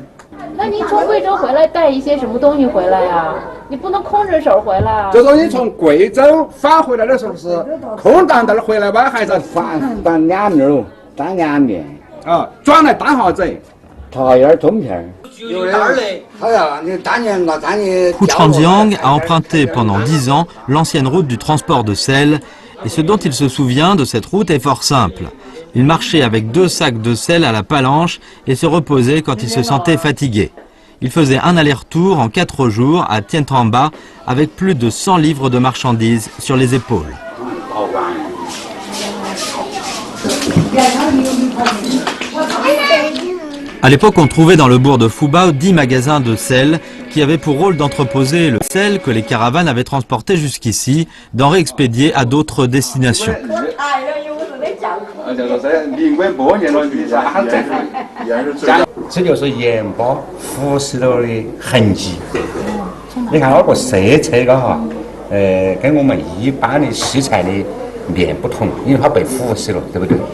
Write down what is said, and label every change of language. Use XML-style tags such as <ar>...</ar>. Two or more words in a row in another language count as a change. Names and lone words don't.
<zh>那你从贵州回来带一些什么东西回来呀？你不能空着手回来啊。就说你从贵州返回来的时候是空担担回来吧，还是担2面肉，担2面啊？转来担啥子？桃叶中片。</zh> <fr>Hu Chanjiang a emprunté pendant 10 ans l'ancienne route du transport de sel, et ce dont il se souvient de cette route est fort simple. Il marchait avec 2 sacs de sel à la palanche et se reposait quand il se sentait fatigué. Il faisait un aller-retour en 4 jours à Tientamba avec plus de 100 livres de marchandises sur les épaules. À l'époque, on trouvait dans le bourg de Fubao 10 magasins de sel qui avaient pour rôle d'entreposer le sel que les caravanes avaient transporté jusqu'ici, d'en réexpédier à d'autres destinations.</fr> <zh>这就是盐巴腐蚀了的痕迹。你看那个色泽个哈，跟我们一般的西菜的面不同，因为它被腐蚀了，对不对？</zh>